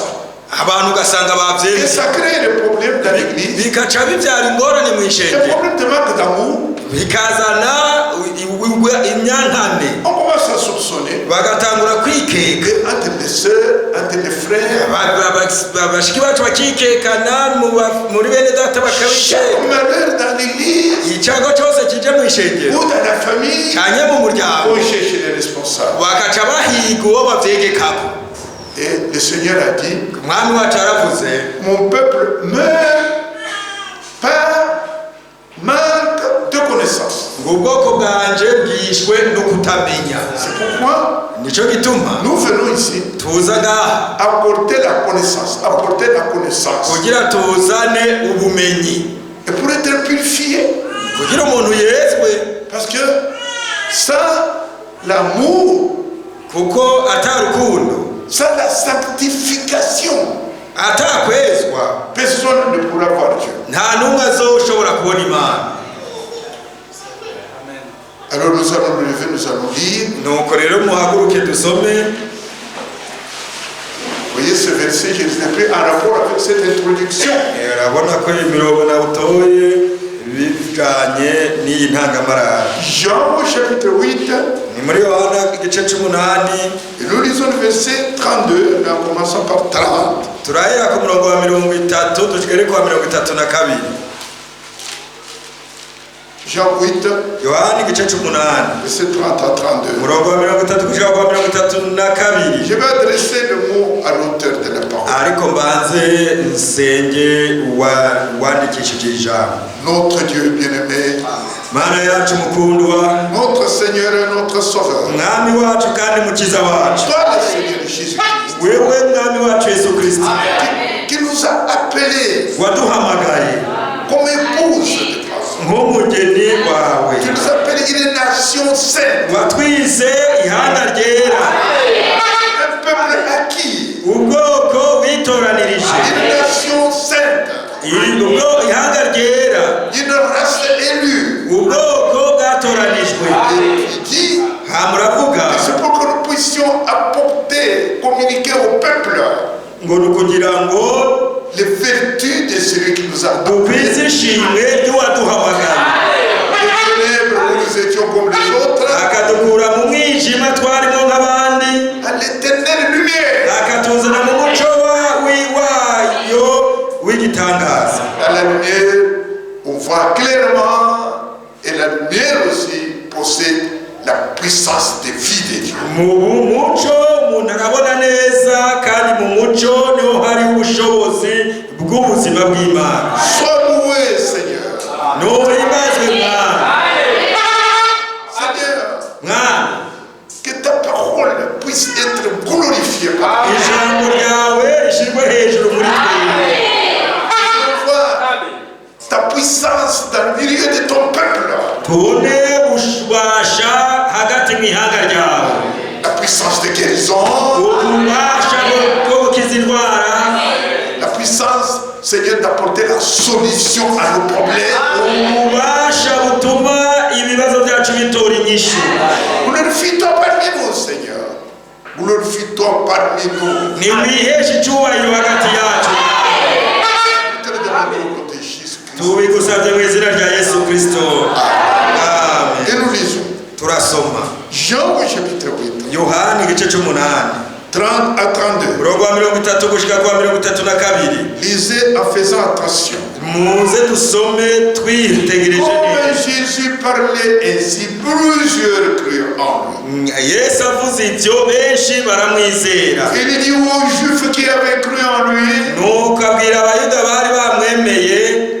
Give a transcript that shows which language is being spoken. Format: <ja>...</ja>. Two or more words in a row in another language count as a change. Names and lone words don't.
<fr>Et ça crée des problèmes dans l'église. Des problèmes de manque d'amour. On commence à soupçonner entre les sœurs, entre les frères,</fr> <rn>bakikekana muri bene data bakabije.</rn> <fr>Chaque malheur dans l'église</fr> <rn>Icyago cyose kije mu ishengero</rn> <fr>ou dans la famille,</fr> <rn>cyanye mu muryango</rn> <fr>on cherche les responsables.</fr> <rn>bakaca bahiga uwo bavyegekako.</rn> <fr>Et le Seigneur a dit,</fr> <rn>Umwami wacu aravuze</rn> <fr>mon peuple meurt par manque de connaissance.</fr> <rn>ngo ubwoko bwanje bwishwe no kutamenya.</rn> <fr>C'est pourquoi</fr> <rn>Nico gituma</rn> <fr>nous venons ici</fr> <rn>tuza ngaha</rn> <fr>apporter la connaissance.</fr> <rn>kugira tuzane ubumenyi,</rn> <fr>Et pour être purifié,</fr> <rn>kugira umuntu yezwe,</rn> <fr>parce que sans l'amour,</fr> <rn>kuko atarukundo</rn> <fr>sans la sanctification,</fr> <rn>atakwezwa</rn> <fr>personne ne pourra voir Dieu.</fr> <rn>nta n'umwe azoshobora kubona Imana.</rn> <fr>Alors nous allons nous lever, nous allons lire.</fr> <rn>Nuko rero muhaguruke dusome.</rn> <fr>Vous voyez ce verset, je l'ai pris en rapport avec cette introduction.</fr> <rn>Urabona ko imirongo nawutoye bijanye n'iyi ntangamarara.</rn> <fr>Jean au chapitre 8,</fr> <rn>Ni muri Yohana igice c'8.</rn> <fr>et nous lisons le verset 32, mais en commençant par 30.</fr> <rn>Turahera ku murongo wa 30 tugere ku wa 32.</rn> <fr>Jean 8,</fr> <rn>Yohana igice c'8</rn> <fr>verset 30 à 32.</fr> <rn>umurongo wa 30 kugera ku wa 32.</rn> <fr>Je vais adresser le mot à l'auteur de la parole.</fr> <rn>Ariko mbanze nsenge wandikishije ijambo.</rn> <fr>Notre Dieu bien-aimé,</fr> <rn>Mana yacu mukundwa,</rn> <fr>notre Seigneur et notre Sauveur.</fr> <rn>mwami wacu kandi mukiza wacu,</rn> <fr>Toi le Seigneur Jésus-Christ,</fr> <rn>wewe mwami wacu Yesu Kristo</rn> <fr>qui nous a appelés</fr> <rn>waduhamagaye</rn> <fr>comme épouse de Christ,</fr> <rn>nk'umugeni wawe,</rn> <fr>qui nous appelle une nation sainte,</fr> <rn>watwise ihanga ryera,</rn> <fr>un peuple acquis,</fr> <rn>ubwoko witoranirije,</rn> <fr>une nation sainte,</fr> <rn>ihanga ryera,</rn> <fr>une race élue.</fr> <rn>ubwoko bwatoranijwe.</rn> <fr>Et il dit,</fr> <rn>Muravuga</rn> <fr>c'est pour que nous puissions apporter, communiquer au peuple</fr> <rn>ngo nukugira ngo</rn> <fr>les vertus de celui qui nous a</fr> <rn>dukwize ishimwe ry'uwaduhamagaye,</rn> <fr>les ténèbres où nous étions comme les autres,</fr> <rn>akadukura mu mwijima twarimo nk'abandi,</rn> <fr>à l'éternelle lumière.</fr> <rn>akatuzana mu muco wayo w'igitangaza.</rn> <fr>Dans la lumière, on voit clairement, et la lumière aussi possède la puissance de vie de Dieu.</fr> <rn>Mu muco umuntu arabona neza, kandi mu muco niho hari ubushobozi bw'ubuzima bw'Imana.</rn> <fr>Sois loué, Seigneur.</fr> <rn>Nuhimbazwe Mwami.</rn> <fr>Seigneur,</fr> <rn>Mwami,</rn> <fr>que ta parole puisse être glorifiée par nous.</fr> <rn>ijambo ryawe rishyirwe hejuru muri twebwe.</rn> <fr>On voit ta puissance dans le milieu de ton peuple.</fr> <rn>Tubone ububasha hagati mu ihanga ryawe,</rn> <fr>La puissance de guérison,</fr> <rn>ububasha bwo gukiza indwara,</rn> <fr>la puissance, Seigneur, d'apporter la solution à nos problèmes.</fr> <rn>ububasha butuma ibibazo byacu bitora inyishu.</rn> <fr>Glorifie-toi parmi nous, Seigneur. Glorifie-toi parmi nous.</fr> <rn>Niwiheshe icyubahiro hagati yacu.</rn> <fr>Nous te le demandons au nom de Jésus-Christ.</fr> <rn>Tubigusabye mu izina rya Yesu Kristo. Amen.</rn> <fr>Et nous lisons</fr> <rn>Turasoma</rn> <fr>Jean au chapitre 8,</fr> <rn>Yohana igice c'8</rn> <fr>30 à 32.</fr> <rn>umurongo wa 30 gushika ku wa 32.</rn> <fr>Lisez en faisant attention.</fr> <rn>Muze dusome twitegereje</rn> <fr>Comme</fr> <rn>neza.</rn> <fr>Jésus parlait ainsi, plusieurs crurent en lui.</fr> <rn>Yesu avuze ibyo benshi baramwizera.</rn> <fr>Il dit aux Juifs qui avaient cru en lui,</fr> <rn>Nuko abwira abayuda bari bamwemeye</rn>